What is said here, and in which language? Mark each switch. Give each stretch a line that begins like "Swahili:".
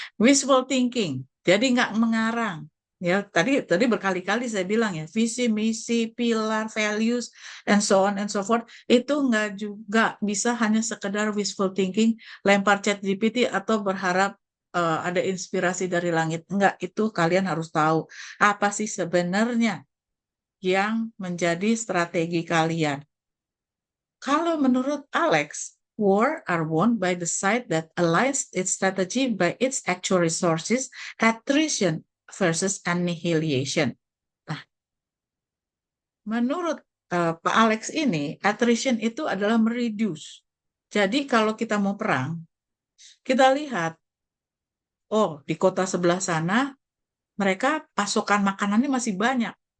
Indonesian: Wishful thinking, jadi nggak mengarang. Ya, tadi berkali-kali saya bilang ya, visi, misi, pilar, values,
English: and so on and so forth,
Indonesian: itu nggak juga bisa hanya sekedar wishful thinking, lempar chat GPT atau berharap ada inspirasi dari langit. Enggak, itu kalian harus tahu apa sih sebenarnya yang menjadi strategi kalian. Kalau menurut Alex,
English: war are won by the side that aligns its strategy by its actual resources, attrition versus annihilation.
Indonesian: Nah, menurut Pak Alex ini, attrition itu adalah mereduce. Jadi kalau kita mau perang, kita lihat, oh di kota sebelah sana, mereka pasokan makanannya masih banyak.